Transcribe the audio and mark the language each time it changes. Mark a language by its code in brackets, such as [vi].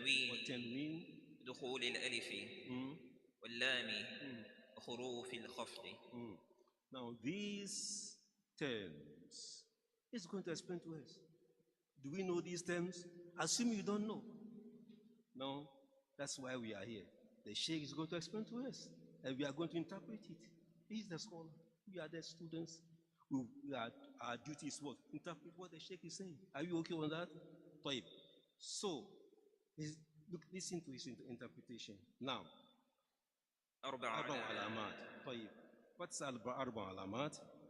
[ar] والتنوين دخول الألف واللام وحروف الخفض. [en] Now these terms, it's going to explain to us. Do we know these terms? Assume you don't know. No, that's why we are here. The Shaykh is going to explain to us, and we are going to interpret it. He's the scholar. We are the students. Our duty is what? Interpret what the Shaykh is saying. Are you okay on that? So, listen to his interpretation. Now, [ar] أربع علامات. [en] What's [ar] أربع علامات?